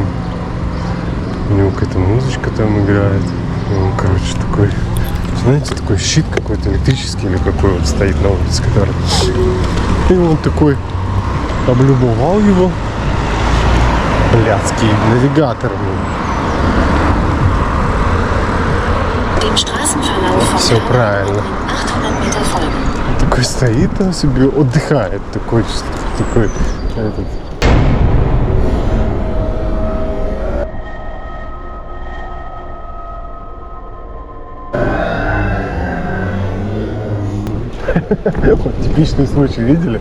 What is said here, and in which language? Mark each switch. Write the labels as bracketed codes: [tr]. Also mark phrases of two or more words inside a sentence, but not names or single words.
[ru] У него какая-то музычка там играет. И он, короче, такой... Знаете, такой щит какой-то электрический или какой вот стоит на улице, который... И он такой облюбовал его. Блядский навигатор. [de] Dem Straßenverlauf vom [ru] Все правильно. [de] 800 Meter folgen. [ru] Такой стоит там себе, отдыхает. Такой этот... Вот типичный случай, видели?